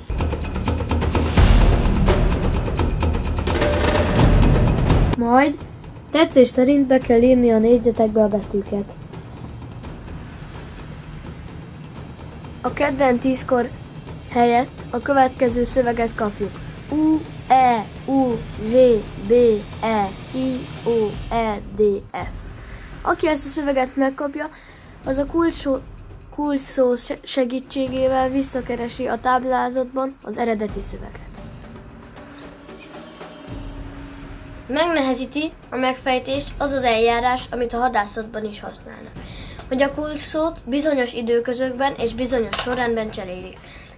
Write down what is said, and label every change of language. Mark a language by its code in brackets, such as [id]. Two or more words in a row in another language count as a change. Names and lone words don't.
[hu] Majd tetszés szerint be kell írni a négyzetekbe a betűket. A kedden 10-kor helyett a következő szöveget kapjuk. U, E, U, Z, B, E, I, O, E, D, F. Aki ezt a szöveget megkapja, az a kulcsszó segítségével visszakeresi a táblázatban az eredeti szöveget. Megnehezíti a megfejtést az az eljárás, amit a hadászatban is használnak, hogy a kulcsszót bizonyos időközökben és bizonyos sorrendben cserélik.